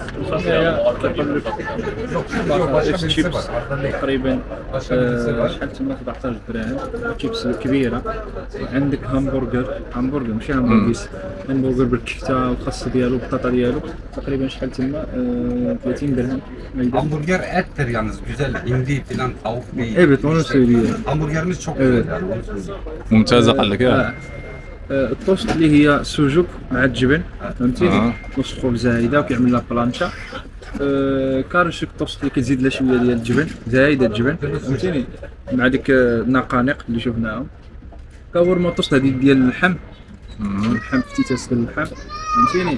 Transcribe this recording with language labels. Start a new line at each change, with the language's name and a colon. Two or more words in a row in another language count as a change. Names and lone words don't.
Arabic: الشيبس تقريبا شحال تما 17 دراهم، الشيبس الكبيره. عندك همبرجر ماشي همبرجر، همبرجر بالكفته والخس ديالو والبطاطا ديالو، تقريبا شحال تما 30 درهم.
Turkish: Hamburger ettir yalnız güzel hindi filan tavuk değil. Evet onu söylüyor. Hamburgerimiz çok güzel yani.
Arabic: ممتازة قال لك يا. الطوست اللي هي سوجوك مع الجبن، فهمتيني؟ نص خبزه هيدا وكيعمل لها بلانشا. كارشك الطوست اللي كتزيد لها شويه ديال الجبن، زايده الجبن، فهمتيني؟ مع ديك النقانق اللي شفناهم. كاورما طوست هذه ديال اللحم، افتتاس ديال اللحم، فهمتيني؟